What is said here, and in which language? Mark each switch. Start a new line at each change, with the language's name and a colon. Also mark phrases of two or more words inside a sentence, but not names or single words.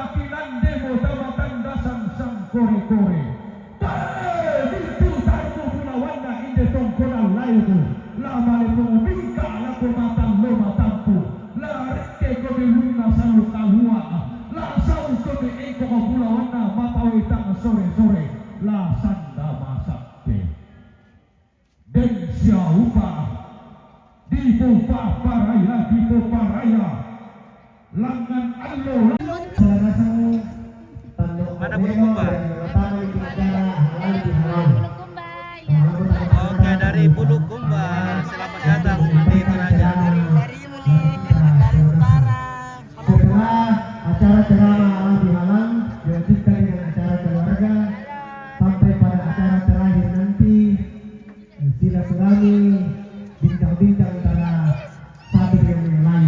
Toraja-Sa'dan: kinandemo tamatandasan sang kore-kore itu tarko pulawanna inde tongkonan layuku lama lepo bingka lako matang loma tampu la reke kode luna salu kalua la sau kode eko pulawanna matawitang sore-sore la sanda masakte den siaupa di paraya langan allo
Indonesian: Mana Bulukumba? Oke, dari Bulukumba. Selamat datang di Toraja. Dari utara. Setelah acara ceramah alam dihalang dilanjutkan dengan acara keluarga sampai pada acara terakhir nanti silaturahmi bincang-bincang antara satu dengan yang lain.